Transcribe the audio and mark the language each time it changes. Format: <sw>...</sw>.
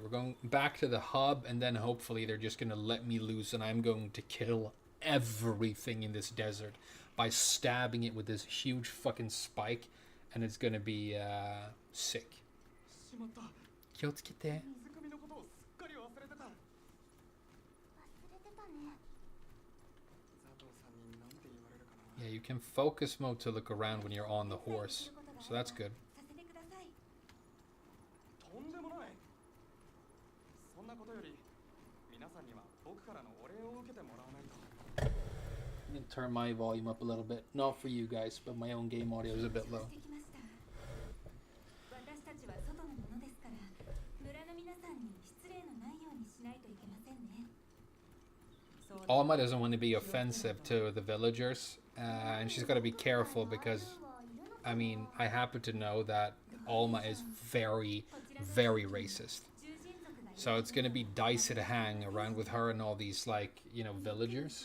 <en>We're going back to the hub, and then hopefully they're just gonna let me loose, and I'm going to kill everything in this desert by stabbing it with this huge fucking spike, and it's gonna be sick.</en> <ja>しまった。 Kyotsukite. 水汲みのことをすっかり忘れてた。忘れてたね。佐藤さんに何て言われるかな。</ja> <en>Yeah, you can focus mode to look around when you're on the horse, so that's good.</en> <ja>させてくださいとんでもない。そんなことより、皆さんには僕からのお礼を受けてもらわないと。</ja> <en>I'm gonna turn my volume up a little bit. Not for you guys, but my own game audio is a bit low.</en> <ja>してきました私たちは外のものですから村の皆さんに失礼のないようにしないといけませんね</ja> <en>Alma doesn't want to be offensive to the villagers, and she's got to be careful because, I mean, I happen to know that Alma is very, very racist.</en> <ja>獣人族が</ja> <en>So it's going to be dicey to hang around with her and all these, like, you know, villagers.</en>